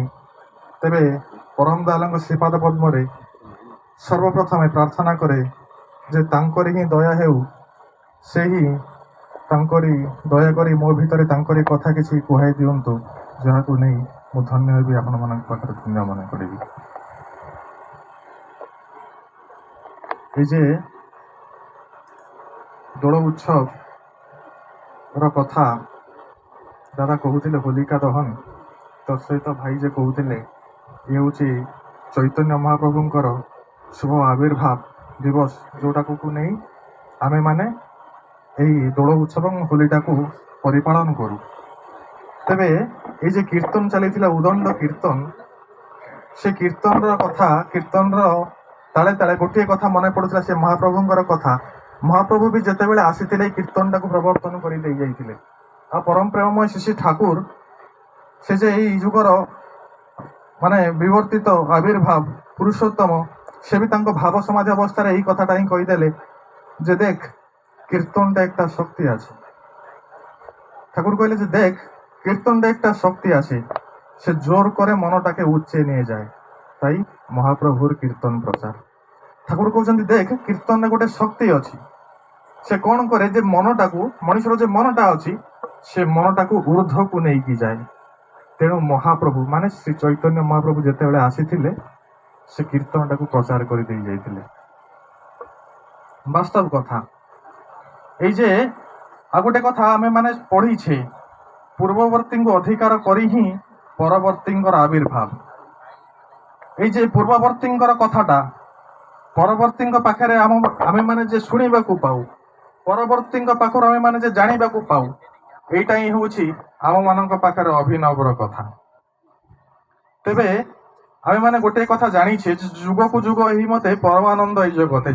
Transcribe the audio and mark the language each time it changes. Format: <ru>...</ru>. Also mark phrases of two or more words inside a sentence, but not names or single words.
<or>ତେବେ ପରମ ଦୟାଲଙ୍କ ଶ୍ରୀପାଦ ପଦ୍ମରେ ସର୍ବପ୍ରଥମେ ପ୍ରାର୍ଥନା କରେ ଯେ ତାଙ୍କରି ହିଁ ଦୟା ହେଉ, ସେହି ତାଙ୍କରି ଦୟାକରି ମୋ ଭିତରେ ତାଙ୍କରି କଥା କିଛି କୁହାଇ ଦିଅନ୍ତୁ, ଯାହାକୁ ନେଇ ମୁଁ ଧନ୍ୟ ହେବି, ଆପଣମାନଙ୍କ ପାଖରେ ଧନ୍ୟ ମନେ କରିବି। ଏଇ ଯେ ଦୋଳ ଉତ୍ସବର କଥା ଦାଦା କହୁଥିଲେ ହୋଲିକା ଦହନ, ତତ୍ ସହିତ ଭାଇ ଯେ କହୁଥିଲେ ଇଏ ହେଉଛି ଚୈତନ୍ୟ ମହାପ୍ରଭୁଙ୍କର ଶୁଭ ଆବିର୍ଭାବ ଦିବସ, ଯେଉଁଟାକୁ ନେଇ ଆମେମାନେ ଏହି ଦୋଳ ଉତ୍ସବ ଏବଂ ହୋଲିଟାକୁ ପରିପାଳନ କରୁ। ତେବେ ଏଇ ଯେ କୀର୍ତ୍ତନ ଚାଲିଥିଲା ଉଦଣ୍ଡ କୀର୍ତ୍ତନ, ସେ କୀର୍ତ୍ତନର କଥା, କୀର୍ତ୍ତନର ତାଳେ ତାଳେ ଗୋଟିଏ କଥା ମନେ ପଡ଼ୁଥିଲା, ସେ ମହାପ୍ରଭୁଙ୍କର କଥା। ମହାପ୍ରଭୁ ବି ଯେତେବେଳେ ଆସିଥିଲେ ଏହି କୀର୍ତ୍ତନଟାକୁ ପ୍ରବର୍ତ୍ତନ କରି ଦେଇ ଯାଇଥିଲେ। ଆଉ ପରମ ପ୍ରେମମୟ ଶ୍ରୀ ଠାକୁର ସେ ଯେ ଏଇ ଯୁଗର ମାନେ ବିବର୍ତ୍ତିତ ଆବିର୍ଭାବ ପୁରୁଷୋତ୍ତମ, ସେ ବି ତାଙ୍କ ଭାବ ସମାଧି ଅବସ୍ଥାରେ ଏଇ କଥାଟା ହିଁ କହିଦେଲେ</or> <bn>যে দেখ কীর্তনটা একটা শক্তি আছে। ঠাকুর কইলে যে দেখ কীর্তনটা একটা শক্তি আছে, সে জোর করে মনটাকে উচ্চে নিয়ে যায়। তাই মহাপ্রভুর কীর্তন প্রচার।</bn> <or>ঠাকুর কହୁଛନ୍ତି দেখ কীর্তନରେ ଗୋଟେ ଶକ୍ତି ଅଛି, ସେ କ'ଣ କରେ ଯେ ମନଟାକୁ, ମଣିଷର ଯେ ମନଟା ଅଛି ସେ ମନଟାକୁ ଊର୍ଦ୍ଧ୍ୱକୁ ନେଇକି ଯାଏ। ତେଣୁ ମହାପ୍ରଭୁ ମାନେ ଶ୍ରୀ ଚୈତନ୍ୟ ମହାପ୍ରଭୁ ଯେତେବେଳେ ଆସିଥିଲେ ସେ କୀର୍ତ୍ତନଟାକୁ ପ୍ରଚାର କରି ଦେଇ ଯାଇଥିଲେ। ବାସ୍ତବ କଥା ଏଇ ଯେ ଆଉ ଗୋଟେ କଥା ଆମେ ମାନେ ପଢ଼ିଛେ, ପୂର୍ବବର୍ତ୍ତୀଙ୍କୁ ଅଧିକାର କରି ହିଁ ପରବର୍ତ୍ତୀଙ୍କର ଆବିର୍ଭାବ। ଏଇ ଯେ ପୂର୍ବବର୍ତ୍ତୀଙ୍କର କଥାଟା ପରବର୍ତ୍ତୀଙ୍କ ପାଖରେ ଆମେମାନେ ଯେ ଶୁଣିବାକୁ ପାଉ, ପରବର୍ତ୍ତୀଙ୍କ ପାଖରୁ ଆମେମାନେ ଯେ ଜାଣିବାକୁ ପାଉ, এইটা ହିଁ ହେଉଛି ଆମମାନଙ୍କ ପାଖରେ ଅଭିନବର କଥା। ତେବେ ଆମେମାନେ ଗୋଟିଏ କଥା ଜାଣିଛେ ଯେ ଯୁଗକୁ ଯୁଗ ଏହି ମତେ ପରମାନନ୍ଦ ଏଇ ଜଗତେ।</or>